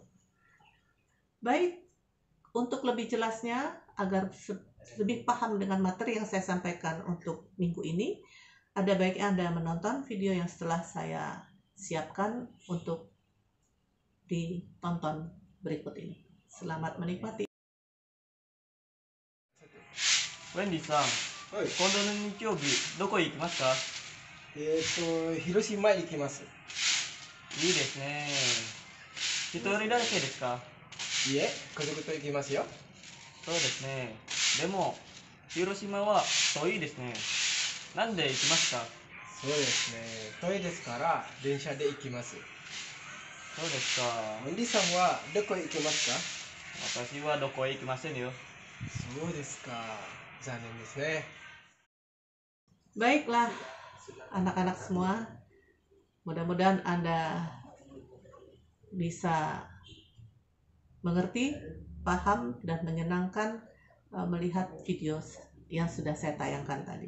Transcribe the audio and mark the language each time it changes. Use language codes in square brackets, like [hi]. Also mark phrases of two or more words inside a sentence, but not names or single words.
[id] Baik, untuk lebih jelasnya, agar lebih paham dengan materi yang saya sampaikan untuk minggu ini, ada baiknya Anda menonton video yang setelah saya siapkan untuk ditonton berikut ini. Selamat menikmati. [ja] ウェンディさん、はい。今度の日曜日、どこへ行きますか？広島行きます。いいですね。一人だけですか？いえ、家族と行きますよ。そうですね。でも、広島は遠いですね。なんで行きますか？そうですね。遠いですから電車で行きます。そうですか。ウンディさんはどこへ行きますか？私はどこへ行きませんよ。そうですか。残念ですね。 [id] Baiklah, anak-anak semua, mudah-mudahan Anda bisa mengerti, paham, dan menyenangkan melihat video yang sudah saya tayangkan tadi.